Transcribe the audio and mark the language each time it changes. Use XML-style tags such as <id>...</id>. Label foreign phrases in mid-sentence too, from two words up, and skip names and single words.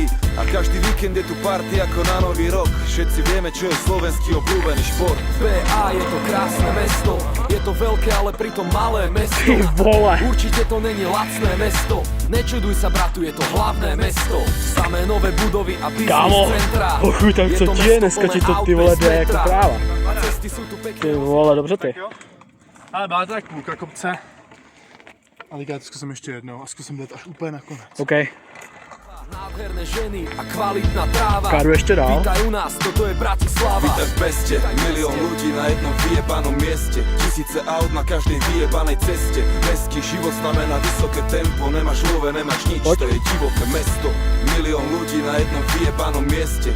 <sk>A každý víkend je tu party ako na nový rok. Všetci vieme, čo je slovenský obľúbený šport. BA je to krásne mesto, je to veľké, ale pritom malé mesto.</sk> <cs>Ty vole.</cs> <sk>Určite to není lacné mesto. Nečuduj sa, bratu, je to hlavné mesto. Samé nové budovy a</sk> <cs>Kámo,</cs> <sk>business centra.</sk> <cs>ochu, tak co ti je, dneska ti to ty vole jde jako kráva.</cs> <sk>A cesty sú tu pekné.</sk> <cs>Ty vole, dobře ty. Ale byla to tak půlka kopce. Ale já to zkusím ještě jednou a zkusím dát až úplně nakonec. OK.</cs> <sk>Nádherné ženy a kvalitná tráva. Káru ešte dál. Vítaj u nás, toto je Bratislava. Vítaj v Peste, milión ľudí na jednom vyjebanom mieste. Tisíce aut na každej vyjebanej ceste. Mestský život znamená vysoké tempo. Nemáš love, nemáš nič, to je divoké mesto. Milión ľudí na jednom vyjebanom mieste.</sk>